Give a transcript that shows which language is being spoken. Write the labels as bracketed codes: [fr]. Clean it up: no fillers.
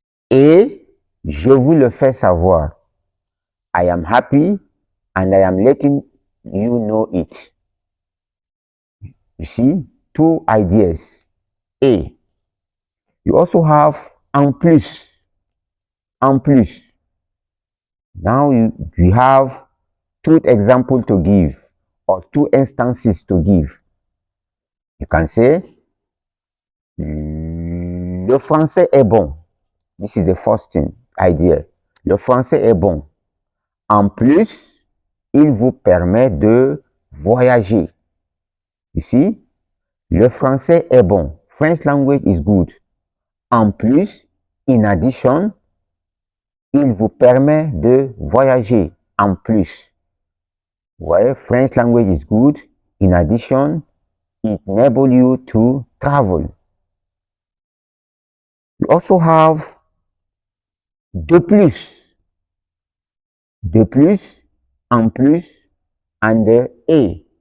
[fr] et je vous le fais savoir. [en] I am happy and I am letting you know it. You see, two ideas. A. You also have [fr] en plus. En plus. [en] Now you have two examples to give or two instances to give. You can say, [fr] le français est bon. [en] This is the first thing, idea. [fr] Le français est bon. En plus, il vous permet de voyager. [en] You see? [fr] Le français est bon. [en] French language is good. [fr] En plus, [en] in addition, [fr] il vous permet de voyager. En plus. Vous voyez, [en] French language is good. In addition, it enables you to travel. You also have [fr] de plus. De plus, en plus, [en] and a.